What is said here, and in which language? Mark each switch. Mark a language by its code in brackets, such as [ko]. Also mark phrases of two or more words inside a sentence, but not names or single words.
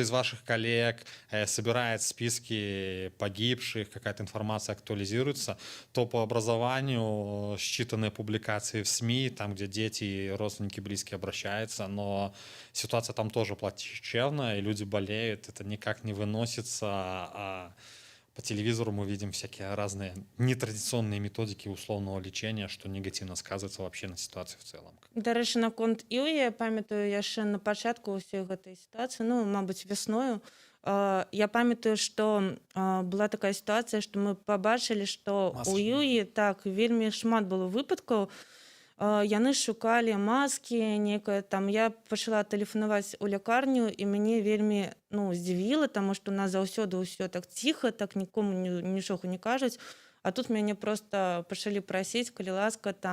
[ru] из ваших коллег собирает списки погибших, какая-то информация актуализируется, то по образованию считанные публикации в СМИ, там, где дети и родственники близкие обращаются, но ситуация там тоже плачевная, и люди болеют, это никак не выносится, по телевизору мы видим всякие разные нетрадиционные методики условного лечения, что негативно сказывается вообще на ситуации в целом. [be] Дарэчы, наконт Ілі, я памятаю яшчэ на пачатку ўсёй гэтай сітуацыі, мабыць, вясною, я памятаю, што была такая сітуацыя, што мы пабачылі, што у Ілі так вельмі шмат было выпадкаў, яны шукалі маскі, некае я пачала тэлефанаваць у лякарню, і мяне вельмі здзівіла, таму што у нас заўсёды ўсё так ціха, так нікому нічога не кажуць, а тут мяне проста пачалі прасіць, калі ласка,